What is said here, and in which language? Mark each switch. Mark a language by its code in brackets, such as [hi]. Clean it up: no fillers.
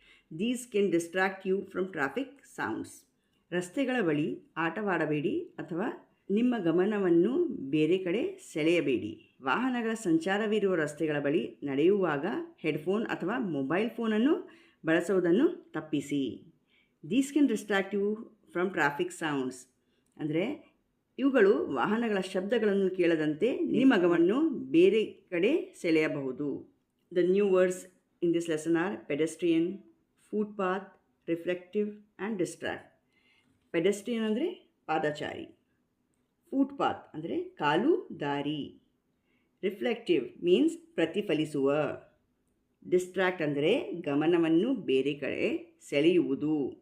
[en] These can distract you from traffic sounds. [kn] ರಸ್ತೆಗಳ ಬಳಿ ಆಟವಾಡಬೇಡಿ ಅಥವಾ ನಿಮ್ಮ ಗಮನವನ್ನು ಬೇರೆ ಕಡೆ ಸೆಳೆಯಬೇಡಿ. ವಾಹನಗಳ ಸಂಚಾರವಿರುವ ರಸ್ತೆಗಳ ಬಳಿ ನಡೆಯುವಾಗ ಹೆಡ್ಫೋನ್ ಅಥವಾ ಮೊಬೈಲ್ ಫೋನನ್ನು ಬಳಸುವುದನ್ನು ತಪ್ಪಿಸಿ. [en] These can distract you from traffic sounds. [kn] ಅಂದರೆ ಇವುಗಳು ವಾಹನಗಳ ಶಬ್ದಗಳನ್ನು ಕೇಳದಂತೆ ನಿಮ್ಮ ಗಮನವನ್ನು ಬೇರೆ ಕಡೆ ಸೆಳೆಯಬಹುದು. [en] The new words in this lesson are pedestrian, footpath, reflective and distract. [kn] Pedestrian ಅಂದರೆ ಪಾದಚಾರಿ, ಫುಟ್ಪಾತ್ ಅಂದರೆ ಕಾಲು ದಾರಿ, ರಿಫ್ಲೆಕ್ಟಿವ್ ಮೀನ್ಸ್ ಪ್ರತಿಫಲಿಸುವ, ಡಿಸ್ಟ್ರಾಕ್ಟ್ ಅಂದರೆ ಗಮನವನ್ನು ಬೇರೆ ಕಡೆ ಸೆಳೆಯುವುದು.